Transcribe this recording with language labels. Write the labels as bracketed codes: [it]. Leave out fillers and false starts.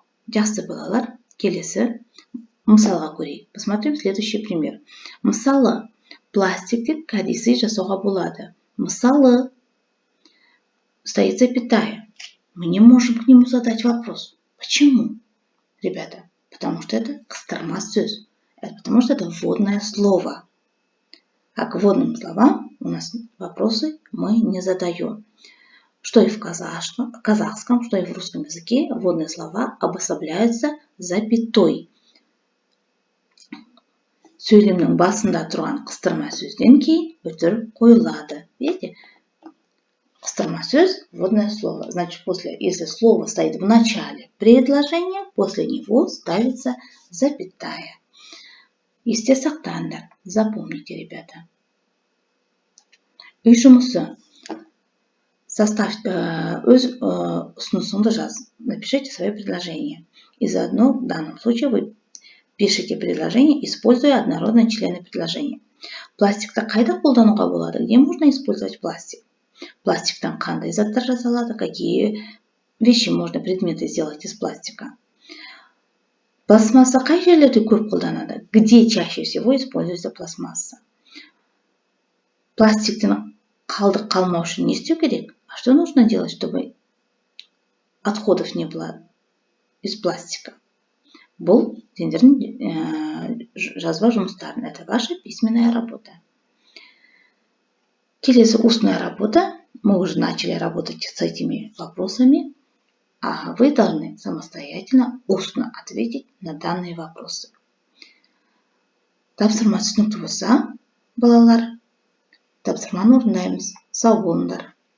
[kk] Жақсы балалар, келесі мысалға көрейік. [ru] Посмотрим следующий пример. [kk] Мысалы, пластикті кәдесый жасауға болады. [ru] Мысалы, стоит запятая. Мы не можем к нему задать вопрос. Почему? Ребята, потому что это қыстырма сөз. Это потому что это вводное слово. А к вводным словам у нас вопросы мы не задаем. что и в казахском, что и в русском языке вводные слова обособляются запятой. [kk] Сөйлемнің басында тұрған қыстырма сөзден кейін үтір қойылады. [ru] Видите? Қыстырма сөз – вводное слово. Значит, если слово стоит в начале предложения, после него ставится запятая. [kk] Есте сақтаңдар. [ru] Запомните, ребята. [kk] Үй жұмысы. Өз ұсынысыңды жаз. [ru] Напишите свое предложение. И заодно в данном случае вы пишите предложение, используя однородные члены предложения. [kk] Пластикті қайда қолдануға болады? [ru] Где можно использовать пластик? [kk] Пластиктан қандай заттар жасалады? [ru] Какие вещи можно, предметы сделать из пластика? [kk] Пластмасса қай жерлерде көп қолданады? [ru] Где чаще всего используется пластмасса? [kk] Пластиктен қалдық қалмау үшін не істеу керек? [ru] А что нужно делать, чтобы отходов не было из пластика? [kk] Бұл сендердің жазба жұмыстарын. [ru] Это ваша письменная работа. Келесі устная работа. Мы уже начали работать с этими вопросами, а вы должны самостоятельно устно ответить на данные вопросы. [kk] Тапсырма түсінікті болса, балалар, тапсырманы орындаймыз. Сау болыңдар.